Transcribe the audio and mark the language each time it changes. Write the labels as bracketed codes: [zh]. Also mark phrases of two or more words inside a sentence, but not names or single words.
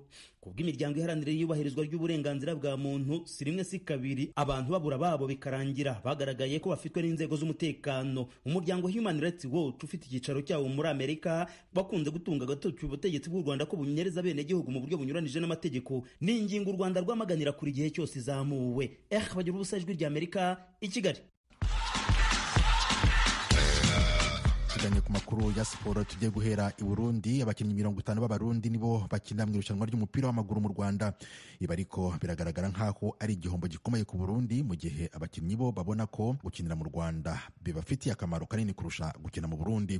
[rw] Kubw'imiryango iharanira iyubahirizwa ry'uburenganzira bwa muntu, si rimwe si kabiri abantu babura babo bikarangira bagaragaye ko bafitwe n'inzego z'umutekano. Umuryango Human Rights Watch ufite icyicaro cyawo muri Amerika bakunze gutunga agatoki ubutegetsi bw'u Rwanda ko bunyereza bene gihugu mu buryo bunyuranije n'amategeko. Ni ingingo u Rwanda rwamaganira kuri gihe cyose izamuwe. Bagira ubusa, Ijwi rya Amerika i Kigali. Tujanye ku makuru ya siporo, tugiye guhera i Burundi. Abakinnyi 50 b'abarundi nibo bakina mu irushanwa ry'umupira w'amaguru mu Rwanda. Ibi ariko biragaragara nk'aho ari igihombo gikomeye ku Burundi, mu gihe abakinnyi bo babona ko gukinira mu Rwanda bibafitiye akamaro kanini kurusha gukina mu Burundi.